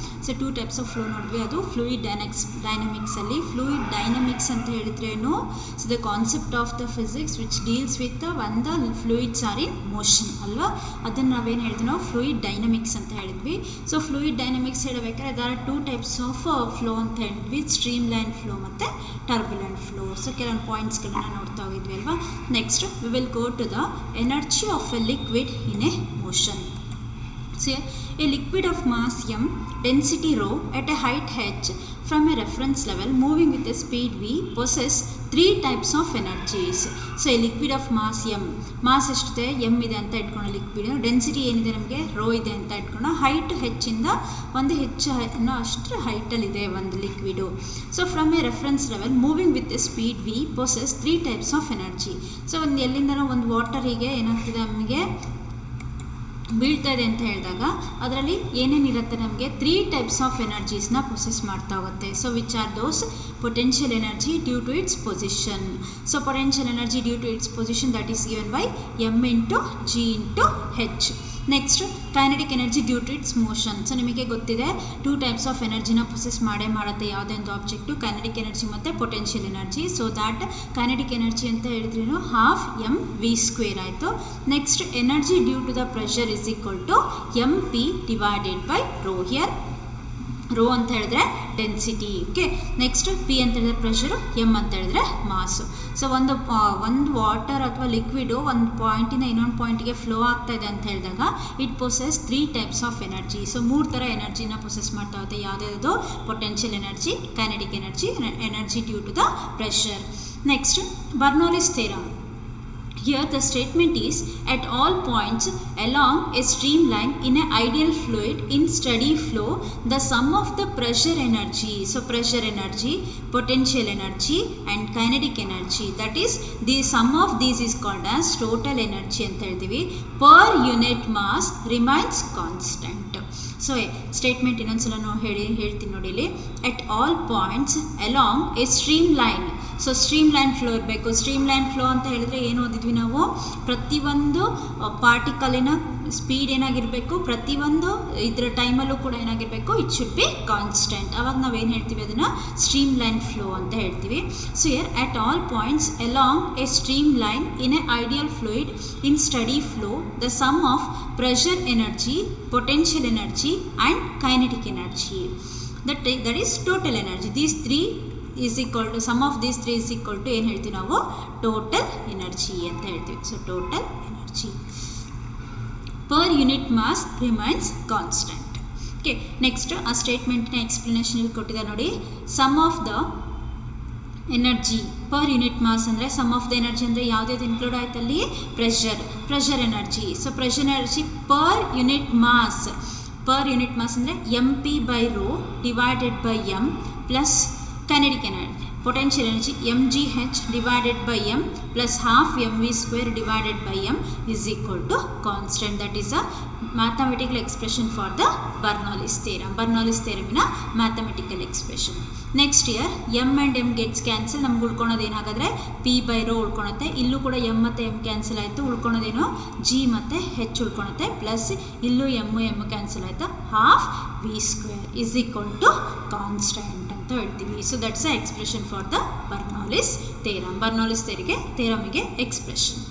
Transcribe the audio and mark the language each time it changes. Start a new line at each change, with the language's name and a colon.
English: So two types of flow nodvi, adu fluid dynamics alli fluid dynamics anta helidre eno, so the concept of the physics which deals with the when the fluids are in motion alva,
Kannada: adanna navu ಏನು ಹೇಳಿದ್ವಿ ನಾವು
English: fluid dynamics ಅಂತ ಹೇಳಿದ್ವಿ.
Kannada: So fluid dynamics ಹೇಳಬೇಕಾದ್ರೆ
English: there are two types of flow
Kannada: ಅಂತ ಹೇಳಿದ್ವಿ, streamline flow ಮತ್ತೆ turbulent flow. So ಕೆಲವೊಂದು ಪಾಯಿಂಟ್ಸ್ ಗಳನ್ನ ನೋಡ್ತಾ ಹೋಗಿದ್ವಿ ಅಲ್ವಾ.
English: Next we will go to the energy of a liquid in a motion. So a liquid of mass m, density rho at a height h from a reference level moving with a speed v possess three types of energies.
Kannada: So a liquid of mass m, mass ಎಷ್ಟಿದೆ m ಇದೆ ಅಂತ ಇಟ್ಕೊಳ್ಳೋ liquid, density ಏನಿದೆ ನಮಗೆ rho ಇದೆ ಅಂತ ಇಟ್ಕೊಳ್ಳೋ, height ಹೆಚ್ಚಿಂದ ಒಂದು ಹೆಚ್ಚು ಅನ್ನೋ ಅಷ್ಟರ ಹೈಟಲ್ಲಿದೆ ಒಂದು liquid.
English: So from a reference level moving with a speed v possess three types of energy.
Kannada: So ಒಂದು ಎಲ್ಲಿಂದನೋ ಒಂದು ವಾಟರಿಗೆ ಏನಾಗ್ತಿದೆ ನಮಗೆ ಬೀಳ್ತಾ ಇದೆ ಅಂತ ಹೇಳಿದಾಗ ಅದರಲ್ಲಿ ಏನೇನಿರುತ್ತೆ ನಮಗೆ ತ್ರೀ ಟೈಪ್ಸ್ ಆಫ್ ಎನರ್ಜೀಸ್ನ ಪ್ರೊಸೆಸ್ ಮಾಡ್ತಾ ಹೋಗುತ್ತೆ.
English: So which are those potential energy due to its position. So potential energy due to its position that is given by m into g into h. Next kinetic energy due to its motion.
Kannada: So ನಿಮಗೆ ಗೊತ್ತಿದೆ two types of ಎನರ್ಜಿನ process ಮಾಡುತ್ತೆ ಯಾವುದೇ ಒಂದು object, kinetic energy ಮತ್ತು potential energy. So that kinetic energy ಅಂತ ಹೇಳಿದ್ರೇನು half M V square ಆಯಿತು.
English: Next energy due to the pressure is equal to m p divided by rho.
Kannada: Here rho ಅಂತ ಹೇಳಿದ್ರೆ density, okay. Next P ಅಂತ ಹೇಳಿದ್ರೆ pressure, M ಅಂತ ಹೇಳಿದ್ರೆ ಮಾಸು. So ಒಂದು water ಅಥವಾ ಲಿಕ್ವಿಡು ಒಂದು ಪಾಯಿಂಟಿಂದ ಇನ್ನೊಂದು ಪಾಯಿಂಟಿಗೆ ಫ್ಲೋ ಆಗ್ತಾ ಇದೆ ಅಂತ ಹೇಳಿದಾಗ
English: It possess three types of energy.
Kannada: So ಮೂರು ಥರ ಎನರ್ಜಿನ ಪ್ರೊಸೆಸ್ ಮಾಡ್ತಾ ಹೋಗುತ್ತೆ. ಯಾವುದ್ಯಾವುದು potential energy, kinetic energy,
English: Energy due to the pressure. Next Bernoulli's theorem. Here the statement is at all points along a streamline in an ideal fluid in steady flow the sum of the pressure energy, so pressure energy, potential energy and kinetic energy, that is the sum of these is called as total energy
Kannada: ಅಂತ ಹೇಳ್ತೀವಿ,
English: per unit mass remains constant.
Kannada: So statement ಇನ್ನೊಂದ್ಸಲ ನಾವು ಹೇಳ್ತೀನಿ ನೋಡಿ ಇಲ್ಲಿ.
English: At all points along a streamline.
Kannada: So stream line flow ಇರಬೇಕು. Stream line flow ಅಂತ ಹೇಳಿದ್ರೆ ಏನು ಓದಿದ್ವಿ ನಾವು, ಪ್ರತಿಯೊಂದು ಪಾರ್ಟಿಕಲಿನ ಸ್ಪೀಡ್ ಏನಾಗಿರಬೇಕು, ಪ್ರತಿಯೊಂದು ಇದರ ಟೈಮಲ್ಲೂ ಕೂಡ ಏನಾಗಿರಬೇಕು,
English: It should be constant.
Kannada: ಅವಾಗ ನಾವೇನು ಹೇಳ್ತೀವಿ, ಅದನ್ನು ಸ್ಟ್ರೀಮ್ ಲೈನ್ ಫ್ಲೋ ಅಂತ ಹೇಳ್ತೀವಿ.
English: So here at all points along a streamline in a ideal fluid in steady flow the sum of pressure energy, potential energy and kinetic energy, that is total energy. These three is equal to, sum of these three is equal to
Kannada: ಏನು ಹೇಳ್ತೀವಿ ನಾವು,
English: total energy ಅಂತ ಹೇಳ್ತೀವಿ. ಸೊ total energy per unit mass remains constant.
Kannada: Okay, next ಆ ಸ್ಟೇಟ್ಮೆಂಟ್ನ explanation ಇಲ್ಲಿ ಕೊಟ್ಟಿದ್ದಾರೆ ನೋಡಿ.
English: sum of the energy per unit mass
Kannada: ಅಂದರೆ ಸಮ್ ಆಫ್ ದ ಎನರ್ಜಿ ಅಂದರೆ ಯಾವುದ್ಯಾವ್ದು ಇನ್ಕ್ಲೂಡ್ ಆಯ್ತು ಅಲ್ಲಿ, pressure energy.
English: So pressure energy per unit mass ಅಂದರೆ M P by rho divided by M plus kinetic energy, potential energy mgh divided by m plus half mv square divided by m is equal to constant. That is a mathematical expression for the Bernoulli's theorem. Bernoulli's theorem in a mathematical expression. Next year m and m gets cancel.
Kannada: ನಮ್ಗೆ ಉಳ್ಕೊಳೋದು ಏನಾಗಾದರೆ p by rho ಉಳ್ಕೊಳುತ್ತೆ. ಇಲ್ಲೂ ಕೂಡ m ಮತ್ತು m cancel ಆಯಿತು, ಉಳ್ಕೊಳೋದೇನು g ಮತ್ತು h ಉಳ್ಕೊಳುತ್ತೆ. Plus ಇಲ್ಲೂ m cancel ಆಯಿತು, half
English: v square is equal to constant
Kannada: ಅಂತ ಹೇಳ್ತೀವಿ.
English: So that's a expression for the Bernoulli's theorem. Bernoulli's ಥಿಯರಮಿಗೆ ಎಕ್ಸ್ಪ್ರೆಷನ್.